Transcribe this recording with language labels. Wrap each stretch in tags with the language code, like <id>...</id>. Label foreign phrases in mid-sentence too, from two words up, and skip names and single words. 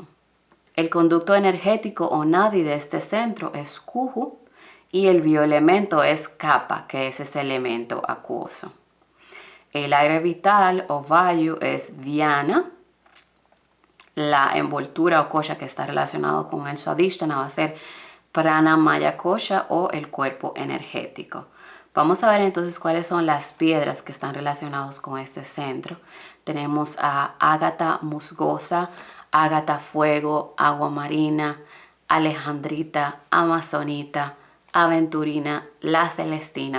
<es>El conducto energético o nadi de este centro es kuju y el bioelemento es kapha, que es ese elemento acuoso. El aire vital o vayu es dhyana. La envoltura o kosha que está relacionado con el Swadhisthana va a ser</es> <sa>प्राण मय कोश</sa> <es>o el cuerpo energético. Vamos a ver entonces cuáles son las piedras que están relacionadas con este centro. Tenemos a ágata musgosa, ágata fuego, agua marina, alejandrita, amazonita, aventurina, la celestina.</es>